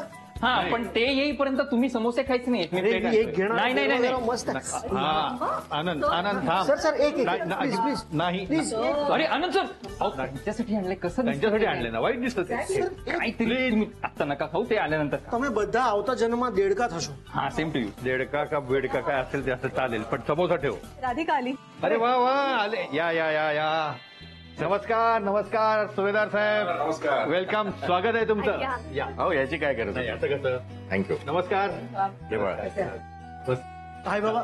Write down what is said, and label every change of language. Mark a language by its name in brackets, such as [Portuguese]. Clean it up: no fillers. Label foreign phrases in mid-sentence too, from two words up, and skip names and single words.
[Marathi] हा पण ते येईपर्यंत तुम्ही समोसे खायचे नाही. मी अरे, plate मी एक आणतोय. घेणार. नाही जरा मस्त आहे. आनंद थांब. सर एक नाही, प्लीज नाही प्लीज. अरे आनंद सर, अहो, त्यांच्यासाठी आणलंय. कसं दिसतं त्यांच्यासाठी ते? आणले ना, वाईट दिसत ते. काहीतरी तुम्ही आता नका खाऊ, ते आल्यानंतर खा. [Gujarati] તમે બધા આવતા જન્મમાં દેડકા થશો. [Marathi] हा [English] same to you. [Marathi] देडका का बेडका काय असेल ते असं चालेल, पण समोसा ठेव. राधिका आली. अरे वा वा, आले. या या या या. नमस्कार नमस्कार सुभेदार साहेब. नमस्कार. वेलकम, स्वागत आहे तुमचं. या. हो, याची काय गरज आहे? असं कसं. थँक्यू. नमस्कार. आई बाबा,